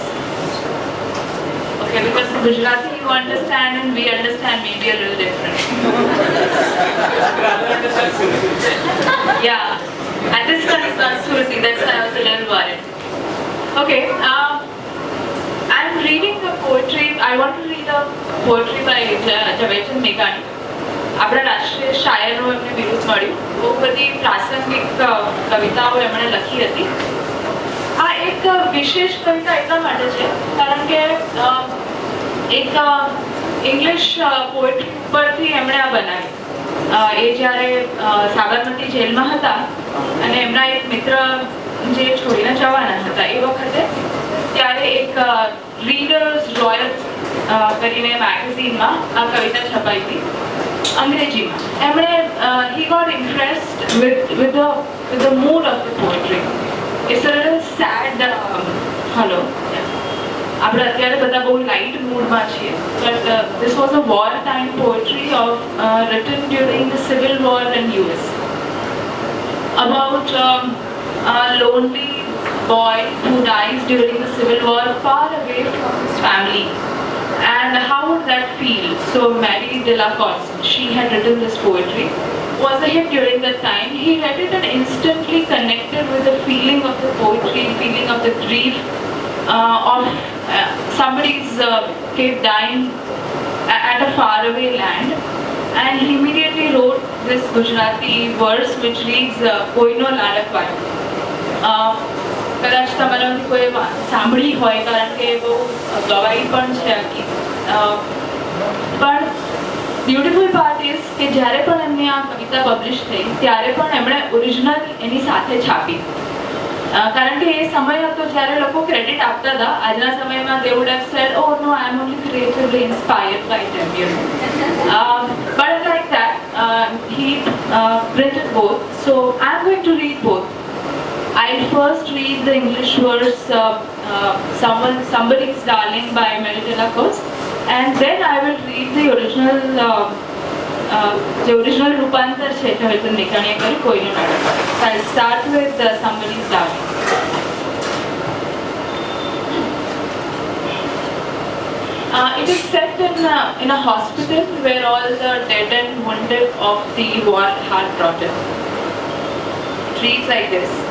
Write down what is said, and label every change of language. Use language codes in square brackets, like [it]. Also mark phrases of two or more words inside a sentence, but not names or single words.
[en] Okay, because Gujarati you understand and we understand maybe a little different. Yeah, and this one is not Surati, that's why I was a little worried. Okay, I'm reading a poetry, I want to read a poetry by Javaichandra Meghani. [gu] આપણા રાષ્ટ્રીય શાયરનું એમને બિરુદ મળ્યું. બહુ બધી પ્રાસંગિક કવિતાઓ એમણે લખી હતી. આ એક વિશેષ કવિતા એટલા માટે છે કારણ કે એક [en] English poetry [gu] ઉપરથી એમણે આ બનાવી. એ જ્યારે સાબરમતી જેલમાં હતા અને એમના એક મિત્ર જે છોડીને જવાના હતા એ વખતે ત્યારે એક રીડર્સ રોયલ કરીને મેગેઝિનમાં આ કવિતા છપાઈ હતી અંગ્રેજીમાં. [en] એમણે he got impressed with the mood of the poetry. It's a little sad. Hello. [gu] આપણે અત્યારે બધા બહુ લાઇટ મૂડમાં છીએ, [en] but this was a war time poetry of written during the civil war in US about a lonely boy who dies during the civil war far away from his family. And how would that feel? So Mary Delacoste, she had written this poetry, was a hit during that time. He read it and instantly connected with the feeling of the poetry, feeling of the grief of somebody's kid dying at a faraway land. And he immediately wrote this Gujarati verse which reads Koino Ladakvayo. [gu] કદાચ તમારામાંથી કોઈ સાંભળી હોય કારણ કે બહુ ગવાઈ પણ છે આખી. પણ [en] beautiful part is [gu] કે જ્યારે પણ એમની આ કવિતા પબ્લિશ થઈ ત્યારે પણ એમણે ઓરિજિનલ એની સાથે છાપી. કારણ કે એ સમય હતો જ્યારે લોકો ક્રેડિટ આપતા હતા. આજના સમયમાં [en] they would have said, oh no, I am only creatively inspired by them, you know. But like that, he printed both. So I am going to read both. I'll first read the English verse Somebody's Darling by Mary Delacoste, and then I will read the original Rupantar [gu] છે જવાઈચંદ મેઘાણીએ કર્યું કોઈનો નાટક. [en] So I'll start with Somebody's Darling. It is set in a hospital where all the dead and wounded of the war are brought in. It reads like this.